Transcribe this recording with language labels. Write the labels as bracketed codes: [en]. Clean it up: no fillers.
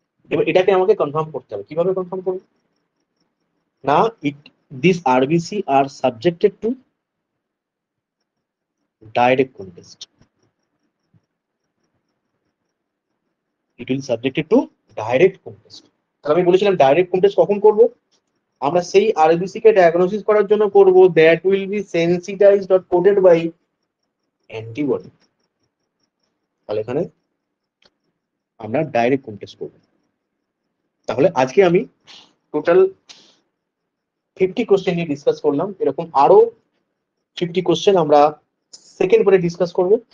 [bn] এবার এটাকে আমাকে কনফার্ম করতে হবে। কিভাবে কনফার্ম করব? না, [en] these RBC are subjected to direct Coombs test. It will subjected to direct Coombs test. [bn] তাহলে আমি বলেছিলাম ডাইরেক্ট Coombs test কখন করব? আমরা সেই RBC কে ডায়াগনোসিস করার জন্য করব [en] that will be sensitized or coated by antibody. [bn] তাহলে এখানে আমরা ডাইরেক্ট Coombs test করব। তাহলে আজকে আমি টোটাল 50 কোশ্চেন নিয়ে ডিসকাস করলাম। এরকম আরো 50 কোশ্চেন আমরা সেকেন্ড পরে ডিসকাস করব।